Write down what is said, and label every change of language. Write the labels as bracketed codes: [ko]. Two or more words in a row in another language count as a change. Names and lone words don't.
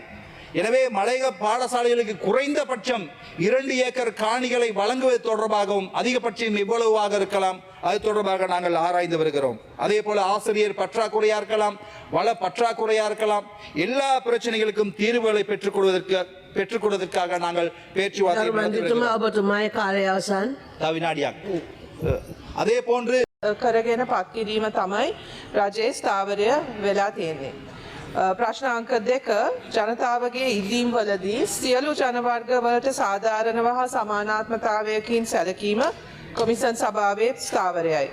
[ta] எனவே மலையக பாடசாலைகளுக்கு குறைந்தபட்சம் 2 ஏக்கர் காணிகளை வழங்குவது தொடர்பாகவும், அதிகபட்சம் எவ்வளவாக இருக்கலாம் அது தொடர்பாக நாங்கள் ஆராய்ந்து வருகிறோம். அதே போல ஆசிரியர் பற்றாக்குறையா இருக்கலாம், வள பற்றாக்குறையா இருக்கலாம், எல்லா பிரச்சனைகளுக்கும் தீர்வுகளை பெற்றுக் கொடுவதற்காக நாங்கள் பேச்சுவார்த்தை அதே போன்று [si] කරගෙන පත් කිරීම තමයි රජයේ ස්ථාවරය වෙලා තියෙන්නේ. ප්‍රශ්න අංක 2 ජනතාවගේ ඉල්ලීම් වලදී සියලු ජනවර්ග වලට සාධාරණව හා සමානාත්මතාවයකින් සැලකීම කොමිසම් සභාවේ ස්ථාවරයයි.